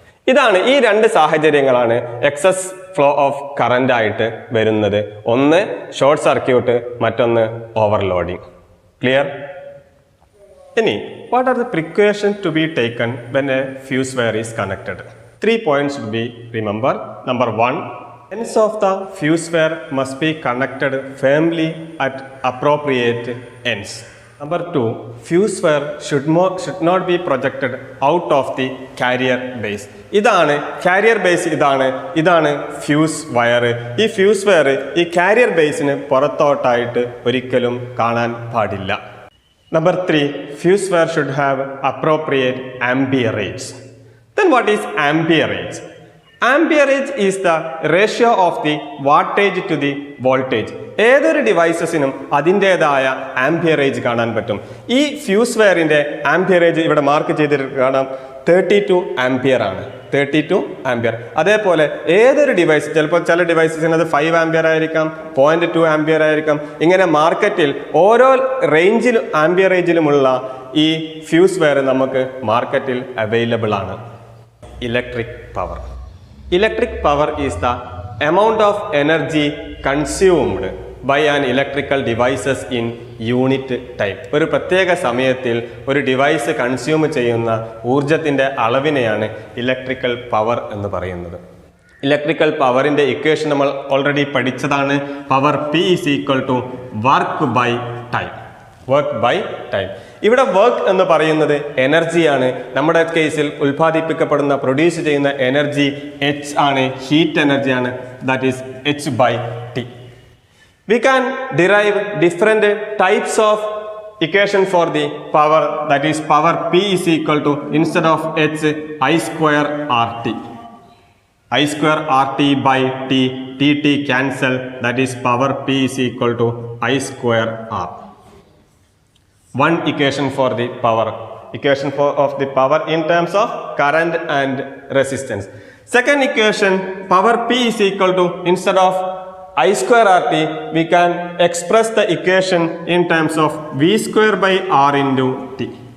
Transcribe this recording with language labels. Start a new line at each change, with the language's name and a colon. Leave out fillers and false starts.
Malayalam: ഇതാണ് ഈ രണ്ട് സാഹചര്യങ്ങളാണ് എക്സസ് ഫ്ലോ ഓഫ് കറന്റ് ആയിട്ട് വരുന്നത്. ഒന്ന് ഷോർട്ട് സർക്യൂട്ട്, മറ്റൊന്ന് ഓവർലോഡിങ്. ക്ലിയർ?
English: ഇനി what are the precautions to be taken when a fuse wire is connected? 3 points should be remembered. Number 1, ends of the fuse wire must be connected firmly at appropriate ends. Number 2, fuse wire should not be projected out of the carrier base.
Malayalam: ഇതാണ് carrier base, ഇതാണ് fuse wire. ഈ fuse wire ഈ carrier ബേസിന് പുറത്തോട്ടായിട്ട് ഒരിക്കലും കാണാൻ പാടില്ല.
English: Number 3, fuse wire should have appropriate amperage. Then what is amperage? Amperage is the ratio of the wattage to the voltage.
Malayalam: ഏതൊരു ഡിവൈസസിനും അതിൻ്റെതായ amperage കാണാൻ പറ്റും. ഈ ഫ്യൂസ് വയറിൻ്റെ ആംപിയറേജ് ഇവിടെ മാർക്ക് ചെയ്തിട്ട് കാണാം, 32 ആംപിയർ ആണ്. 32 ആംപിയർ. അതേപോലെ ഏതൊരു ഡിവൈസ്, ചിലപ്പോൾ ചില ഡിവൈസസിന് അത് 5 ആംപിയർ ആയിരിക്കാം, 0.2 ആംപിയർ ആയിരിക്കാം. ഇങ്ങനെ മാർക്കറ്റിൽ ഓരോ റേഞ്ചിലും ആംപിയറേജിലുമുള്ള ഈ ഫ്യൂസ് വയർ നമുക്ക് മാർക്കറ്റിൽ അവൈലബിൾ ആണ്.
English: Electric power. Electric power is the amount of energy consumed by an electrical devices in unit time.
Malayalam: ഒരു പ്രത്യേക സമയത്തിൽ ഒരു ഡിവൈസ് കൺസ്യൂം ചെയ്യുന്ന ഊർജത്തിൻ്റെ അളവിനെയാണ് ഇലക്ട്രിക്കൽ പവർ എന്ന് പറയുന്നത്. ഇലക്ട്രിക്കൽ പവറിൻ്റെ ഇക്വേഷൻ നമ്മൾ ഓൾറെഡി പഠിച്ചതാണ്.
English: Power P is equal to work by time. Work by time.
Malayalam: ഇവിടെ വർക്ക് എന്ന് പറയുന്നത് എനർജിയാണ്. നമ്മുടെ കേസിൽ ഉൽപ്പാദിപ്പിക്കപ്പെടുന്ന പ്രൊഡ്യൂസ് ചെയ്യുന്ന എനർജി എച്ച് ആണ്, ഹീറ്റ് എനർജിയാണ്.
English: That is H by T. We can derive different types of equation for the power. That is power P is equal to instead of H I square R T. I square RT by T, TT cancel, that is power P is equal to I square R. One equation for the power, of the power in terms of current and resistance. Second equation, power P is equal to, instead of I square RT, we can express the equation in terms of V square by R into T.